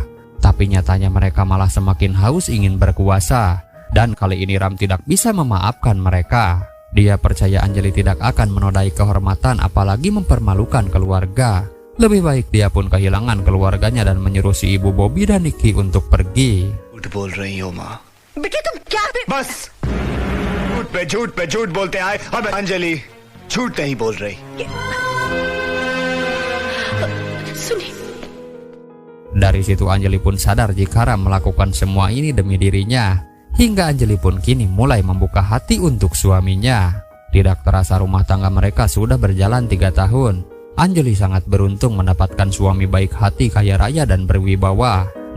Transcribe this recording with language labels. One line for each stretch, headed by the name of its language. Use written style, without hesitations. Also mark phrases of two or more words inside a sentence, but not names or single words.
Indonesian: Tapi nyatanya mereka malah semakin haus ingin berkuasa. Dan kali ini Ram tidak bisa memaafkan mereka. Dia percaya Anjali tidak akan menodai kehormatan apalagi mempermalukan keluarga. Lebih baik dia pun kehilangan keluarganya dan menyuruh si ibu Bobby dan Nikki untuk pergi.
Hindi: बेटे तुम क्या बस झूठ पे झूठ बोलते आए अब अंजलि झूठ नहीं बोल रही. सुनिए.
Indonesian: Dari situ Anjali pun sadar jika Ram melakukan semua ini demi dirinya. Hingga Anjali pun kini mulai membuka hati untuk suaminya. Tidak terasa rumah tangga mereka sudah berjalan 3 tahun. Anjali sangat beruntung mendapatkan suami baik hati, kaya raya dan berwibawa.